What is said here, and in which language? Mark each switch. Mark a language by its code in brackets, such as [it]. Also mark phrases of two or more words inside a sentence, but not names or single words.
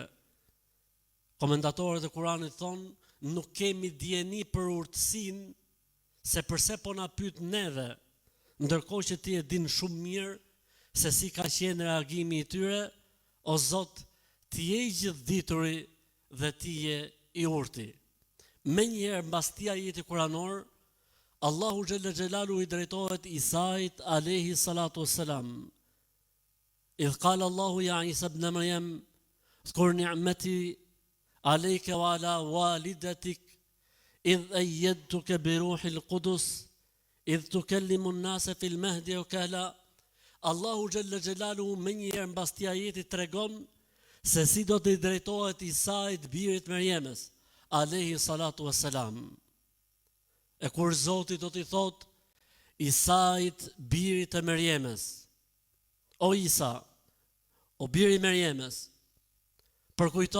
[sq] Komentatorët e Kuranit thonë: nuk kemi dieni për urtësinë se përse po na pyet neve, ndërkohë që ti e din shumë mirë se si ka qenë reagimi i tyre, o Zot, ti je i gjithdituri dhe ti je i urti. Menjëherë mbas këtij ajeti kuranor, Allahu [ar] جل جلاله [sq] i drejtohet Isait [ar] عليه الصلاة والسلام. إذ قال الله يا عيسى ابن مريم, اذكر نعمتي عليك وعلى والدتك إذ أيدتك بروح القدس إذ تكلم الناس في المهد وكهلا. [sq] Allahu [ar] جل جلاله [sq] menjëherë mbas këtij ajeti tregon se si do të drejtohet Isait birit Merjemës [ar] عليه الصلاة والسلام. [sq] E kur Zoti do t'i thot Isait birit të Merjemës, o Isa, o biri i Merjemës, përkujto